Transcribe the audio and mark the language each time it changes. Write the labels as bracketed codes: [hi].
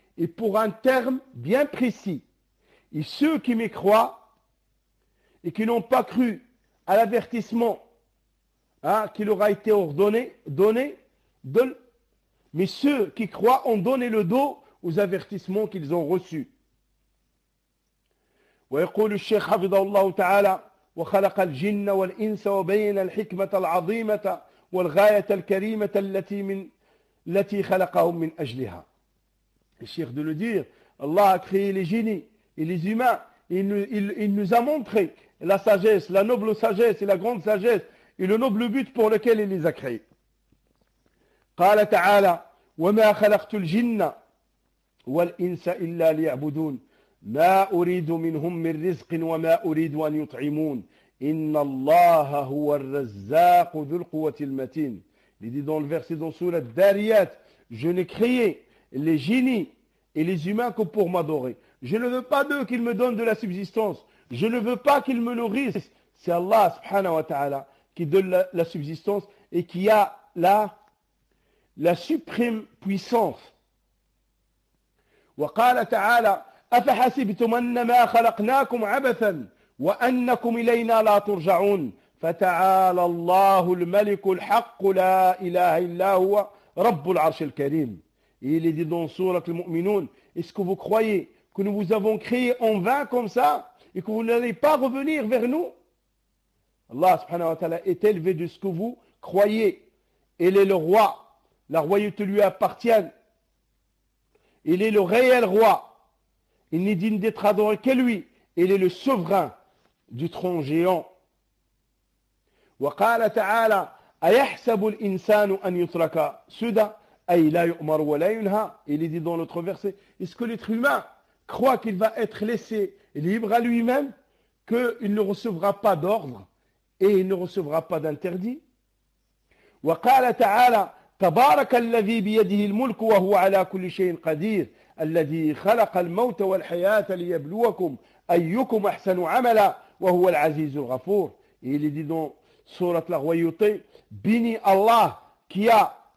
[fr] Et pour un terme bien précis. Et ceux qui m'y croient et qui n'ont pas cru à l'avertissement hein, qui leur a été ordonné, donné, donne. Mais ceux qui croient ont donné le dos aux avertissements qu'ils ont reçus. [ar] ويقول الشيخ حفظه الله تعالى وخلق الجن والإنس وبين الحكمة العظيمة والغاية الكريمة التي من التي خلقهم من أجلها. [fr] Le Cheikh de le dire, Allah a créé les génies et les humains. Il nous a montré la sagesse, la noble sagesse et la grande sagesse et le noble but pour lequel il les a créés. [ar] قال تعالى وما خلقت الجن والإنس إلا ليعبدون ما أريد منهم من رزق وما أريد أن يطعمون إن الله هو الرزاق ذو القوة المتين. [fr] Il dit dans le verset dans sourate Dariyat, je n'ai créé les génies et les humains que pour m'adorer. Je ne veux pas d'eux qu'ils me donnent de la subsistance. Je ne veux pas qu'ils me nourrissent. C'est Allah subhanahu wa ta'ala qui donne la subsistance et qui a la suprême puissance. [ar] وقال تعالى أفحسبتم أنما خلقناكم عبثا وأنكم إلينا لا ترجعون فتعالى الله الملك الحق لا إله إلا هو رب العرش الكريم. [fr] Il est dit dans sourate al-Mu'minun, est-ce que vous croyez que nous vous avons créé en vain comme ça et que vous n'allez pas revenir vers nous? Allah subhanahu wa ta'ala est élevé de ce que vous croyez. Il est le roi. La royauté lui appartient. Il est le réel roi. Il n'est digne d'être adoré que lui. Il est le souverain du trône géant. [ar] وقال تعالى أيحسب الإنسان أن يترك سدى أي لا يؤمر ولا ينهى. [fr] Il est dit dans l'autre verset, est-ce que l'être humain croit qu'il va être laissé libre à lui-même, qu'il ne recevra pas d'ordre et il ne recevra pas d'interdit? [ar] وقال تعالى تبارك الذي بيده الملك وهو على كل شيء قدير الذي خلق الموت والحياة ليبلوكم أيكم أحسن عملا وهو العزيز الغفور. [fr] Il est dit dans sourate la royauté, béni Allah qui a